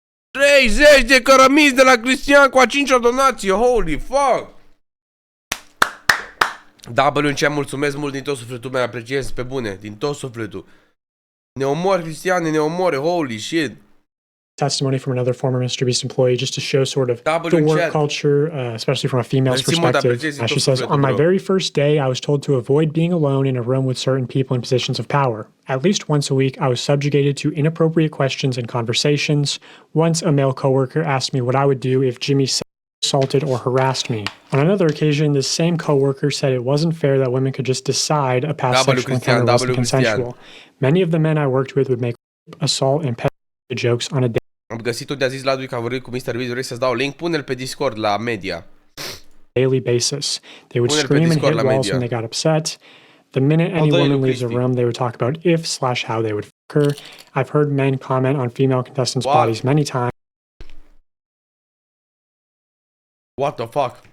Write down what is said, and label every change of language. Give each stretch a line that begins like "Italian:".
Romanian: 30 de cărămizi de la Cristian cu a 5-a donație,
English: holy fuck!
Romanian: WC, mulțumesc mult din tot sufletul meu, apreciez pe bune, din tot sufletul. Ne omor, Cristiane, ne omore,
English: holy shit. Testimony from another former MrBeast employee just to show sort of the work culture, especially from a female's perspective. She says, on my very first day, I was told to avoid being alone in a room with certain people in positions of power. At least once a week, I was subjugated to inappropriate questions and conversations. Once a male coworker asked me what I would do if Jimmy assaulted or harassed me. On another occasion, this same coworker said it wasn't fair that women could just decide a past sexual encounter wasn't consensual. Many of the men I worked with would make assault and pedophilia jokes on a
Romanian: Am găsit-o de-a zis Ladui că a vorbit cu MrBeast, vrei să-ți dau link? Pune-l pe Discord la media.
English: Daily basis. They would scream and hit walls when they got upset. The minute any woman leaves a room, they would talk about if/how they would fuck her. I've heard men comment on female contestants' bodies many times. What the fuck?